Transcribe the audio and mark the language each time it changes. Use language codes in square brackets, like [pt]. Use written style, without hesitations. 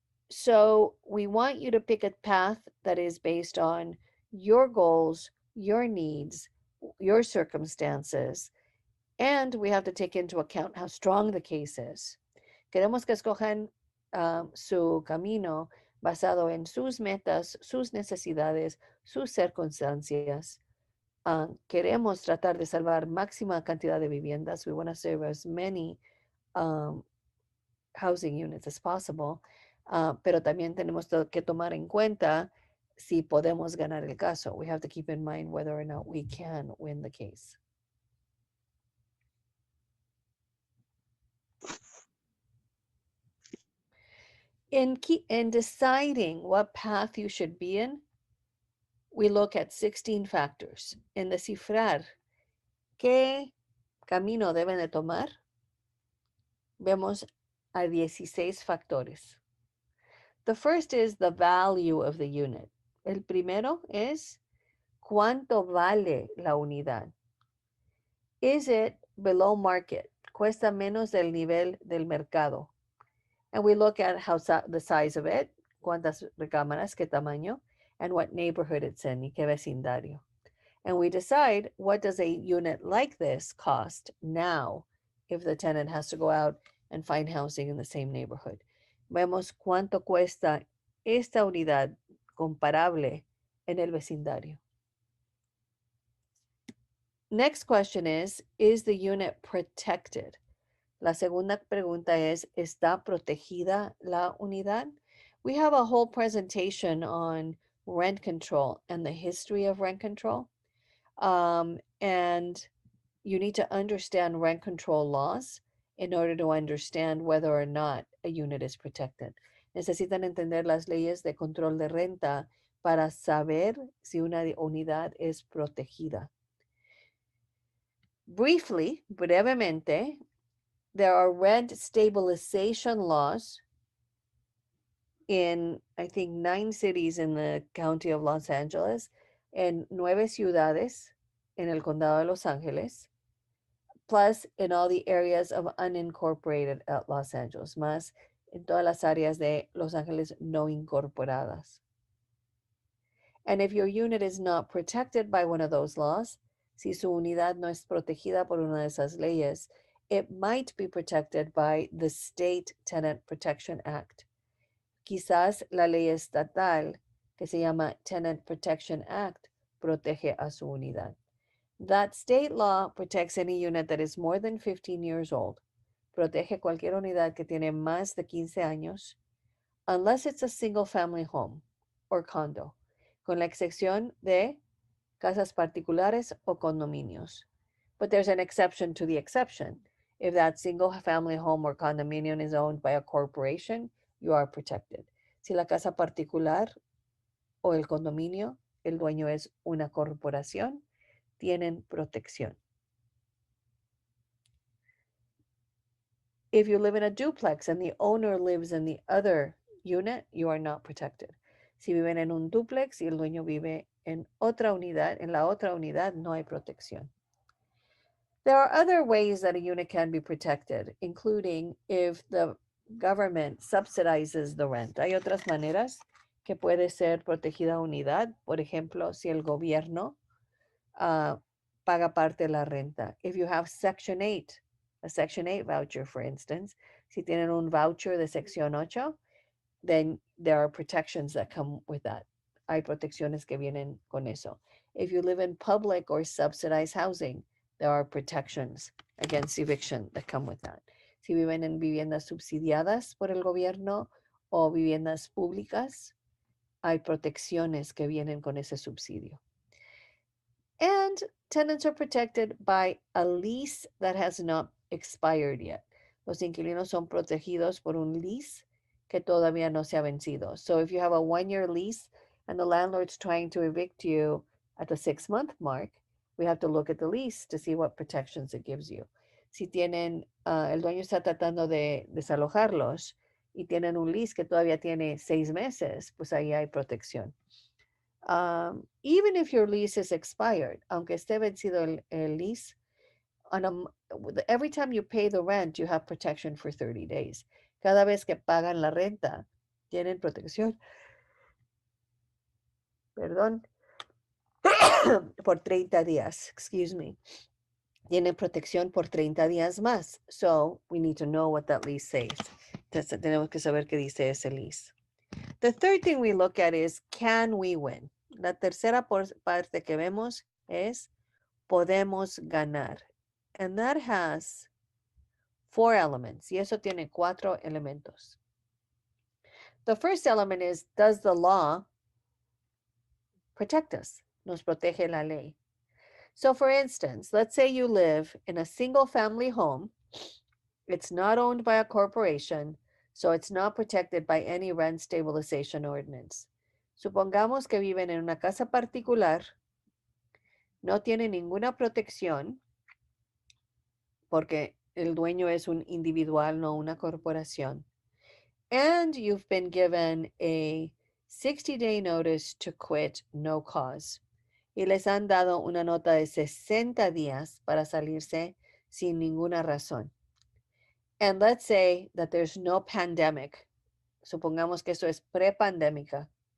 [en] So we want you to pick a path that is based on your goals, your needs, your circumstances, and we have to take into account how strong the case is. [es] Queremos que escojan su camino basado en sus metas, sus necesidades, sus circunstancias. Queremos tratar de salvar máxima cantidad de viviendas. [en] We want to save as many um, housing units as possible, [es] pero también tenemos que tomar en cuenta si podemos ganar el caso. [en] We have to keep in mind whether or not we can win the case. In deciding what path you should be in, we look at 16 factors. [es] En descifrar qué camino deben de tomar, vemos a 16 factores. [en] The first is the value of the unit. [es] El primero es cuánto vale la unidad. [en] Is it below market? [es] Cuesta menos del nivel del mercado. [en] And we look at the size of it, [es] cuántas recámaras, qué tamaño, [en] and what neighborhood it's in, [es] y qué vecindario. [en] And we decide, what does a unit like this cost now if the tenant has to go out and find housing in the same neighborhood. [es] Vemos cuánto cuesta esta unidad comparable en el vecindario. [en] Next question is the unit protected? [es] La segunda pregunta es, ¿está protegida la unidad? [en] We have a whole presentation on rent control and the history of rent control. And you need to understand rent control laws in order to understand whether or not a unit is protected. [es] Necesitan entender las leyes de control de renta para saber si una unidad es protegida. [en] Briefly, [es] brevemente, [en] there are rent stabilization laws in, I think, 9 cities in the county of Los Angeles, [es] en 9 ciudades en el condado de Los Ángeles, [en] plus in all the areas of unincorporated Los Angeles, [es] más en todas las áreas de Los Ángeles no incorporadas. [en] And if your unit is not protected by one of those laws, [es] si su unidad no es protegida por una de esas leyes, [en] it might be protected by the State Tenant Protection Act. [es] Quizás la ley estatal que se llama Tenant Protection Act protege a su unidad. [en] That state law protects any unit that is more than 15 years old. [es] Protege cualquier unidad que tiene más de 15 años, [en] unless it's a single family home or condo, [es] con la excepción de casas particulares o condominios. [en] But there's an exception to the exception. If that single family home or condominium is owned by a corporation, you are protected. [es] Si la casa particular o el condominio, el dueño es una corporación, tienen protección. [en] If you live in a duplex and the owner lives in the other unit, you are not protected. [es] Si viven en un duplex y el dueño vive en otra unidad, en la otra unidad no hay protección. [en] There are other ways that a unit can be protected, including if the government subsidizes the rent. [es] Hay otras maneras que puede ser protegida unidad. Por ejemplo, si el gobierno paga parte de la renta. [en] If you have Section 8, a Section 8 voucher, for instance, [es] si tienen un voucher de Sección 8, [en] then there are protections that come with that. [es] Hay protecciones que vienen con eso. [en] If you live in public or subsidized housing, there are protections against eviction that come with that. [es] Si viven en viviendas subsidiadas por el gobierno o viviendas públicas, hay protecciones que vienen con ese subsidio. [en] And tenants are protected by a lease that has not expired yet. [es] Los inquilinos son protegidos por un lease que todavía no se ha vencido. [en] So if you have a 1-year lease and the landlord's trying to evict you at the 6-month mark, we have to look at the lease to see what protections it gives you. [es] Si tienen, el dueño está tratando de desalojarlos y tienen un lease que todavía tiene 6 meses, pues ahí hay protección. [en] Even if your lease is expired, [es] aunque esté vencido el lease, [en] every time you pay the rent, you have protection for 30 days. [es] Cada vez que pagan la renta, tienen protección, perdón, por 30 días, [en] excuse me. [es] Tienen protección por 30 días más. [en] So, we need to know what that lease says. [es] Entonces, tenemos que saber qué dice ese lease. [en] The third thing we look at is, can we win? [es] La tercera parte que vemos es, podemos ganar. [en] And that has 4 elements. [es] Y eso tiene 4 elementos. [en] The first element is, does the law protect us? [es] Nos protege la ley. [en] So for instance, let's say you live in a single family home. It's not owned by a corporation, so it's not protected by any rent stabilization ordinance. [es] Supongamos que viven en una casa particular, no tiene ninguna protección, porque el dueño es un individual, no una corporación. [en] And you've been given a 60-day notice to quit, no cause. [es] Y les han dado una nota de 60 días para salirse sin ninguna razón. [en] And let's say that there's no pandemic. [es] Supongamos que eso es prepandemia.